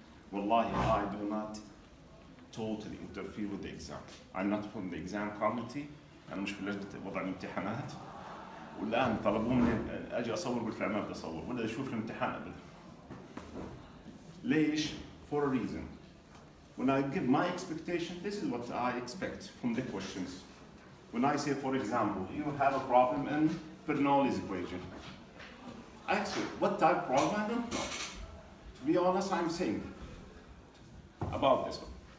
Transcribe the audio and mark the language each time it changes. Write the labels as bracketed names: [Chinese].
[English] Wallahi, I do not totally interfere with the exam. I'm not from the exam committee. [Arabic] أنا مش في لجنة وضع الامتحانات. والآن طلبوا مني أجي أصور قلت لا ما بدي أصور ولا أشوف الامتحان أبدا. [English] ليش؟ For a reason. When I give my expectation, this is what I expect from the questions. When I say, for example, you have a problem in Bernoulli's equation. I ask you, what type of problem? I don't know. To be honest, I'm saying about this one.